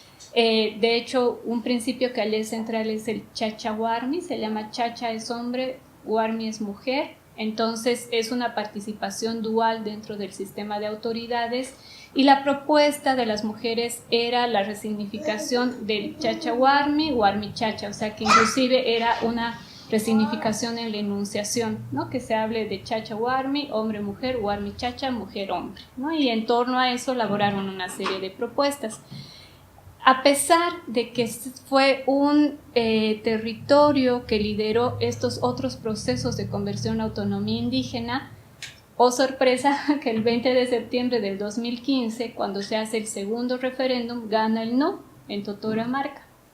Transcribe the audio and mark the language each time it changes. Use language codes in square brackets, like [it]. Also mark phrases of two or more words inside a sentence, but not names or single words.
[es] De hecho, un principio que allí es central es el [ay] chacha-huarmi, [es] se llama chacha es hombre, huarmi es mujer. Entonces es una participación dual dentro del sistema de autoridades y la propuesta de las mujeres era la resignificación del [ay] chacha-huarmi, huarmi-chacha, [es] o sea que inclusive era una resignificación en la enunciación, ¿no? Que se hable de [ay] chacha-huarmi, [es] hombre-mujer, [ay] huarmi-chacha, [es] mujer-hombre, ¿no? Y en torno a eso elaboraron una serie de propuestas. A pesar de que fue un territorio que lideró estos otros procesos de conversión a autonomía indígena, oh sorpresa, que el 20 de septiembre del 2015, cuando se hace el segundo referéndum, gana el no en Totoramarca.